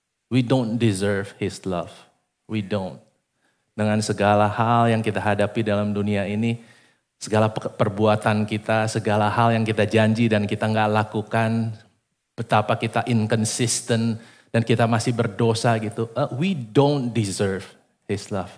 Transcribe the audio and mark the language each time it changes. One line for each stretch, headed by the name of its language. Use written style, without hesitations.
English: We don't deserve His love. We don't.
Indonesian: Dengan segala hal yang kita hadapi dalam dunia ini, segala perbuatan kita, segala hal yang kita janji dan kita nggak lakukan, betapa kita
English: inconsistent
Indonesian: dan kita masih berdosa gitu.
English: We don't deserve His love.